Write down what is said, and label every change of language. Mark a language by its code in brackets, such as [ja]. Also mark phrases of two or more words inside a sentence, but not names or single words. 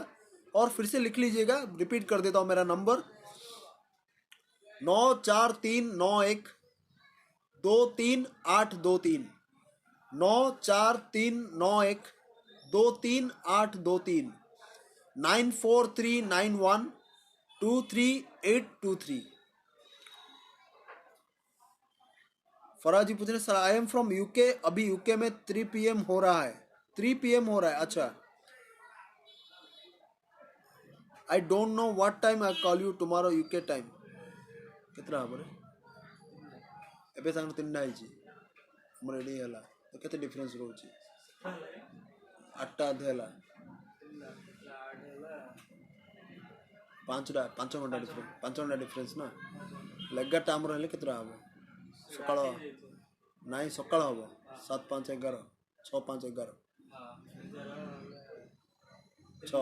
[hi] और फिर से लिख लीजिएगा, रिपीट कर देता हूँ, मेरा नंबर 9439123823, 9439123823, 9439123823। फराज जी पूछ रहे, [en] Sir I am from UK, [hi] अभी यूके में 3 PM हो रहा है। 3 PM हो रहा है, अच्छा। [en] I don't know what time I call you tomorrow UK time. [hi] कितना हमरे [or] ଏବେ ସାଙ୍ଗରେ 3ଟା ହେଇଛି, ଆମର ଏଠି ହେଲା ତ କେତେ ଡିଫରେନ୍ସ ରହୁଛି? 8ଟା ଅଧେ ହେଲା, 5 ଘଣ୍ଟା ଡିଫରେନ୍ସ, 5 ଘଣ୍ଟା ଡିଫରେନ୍ସ ନା। 11ଟା ଆମର ହେଲେ କେତେଟା ହେବ? ସକାଳ ନାଇଁ, ସକାଳ ହେବ 7-5-11, 6-5-11, 6।